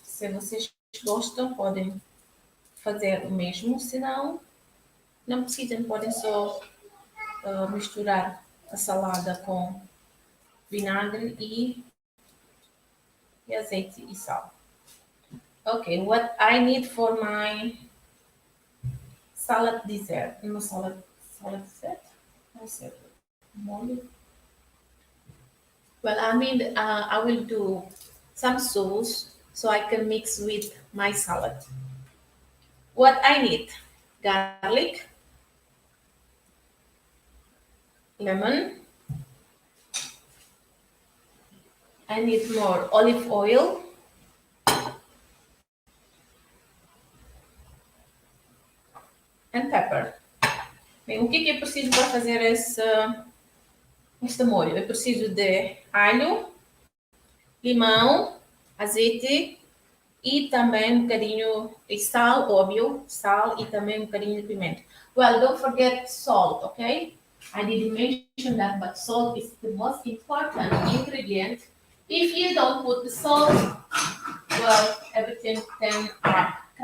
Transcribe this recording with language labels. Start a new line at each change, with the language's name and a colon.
Portuguese: Se vocês gostam, podem fazer o mesmo, se não, não precisam, podem só misturar a salada com vinagre e azeite e sal.
English: Okay, what I need for my salad dessert. No salad dessert? I said molho. Well, I mean, I will do some sauce so I can mix with my salad. What I need: garlic, lemon. I need more olive oil, and pepper.
Portuguese: Bem, o que eu preciso para fazer este molho? Eu preciso de alho, limão, azeite e também um bocadinho de sal, óbvio, sal e também um bocadinho de pimenta.
English: Well, don't forget salt, okay? I didn't mention that, but salt is the most important ingredient. If you don't put the salt, well, everything can crap.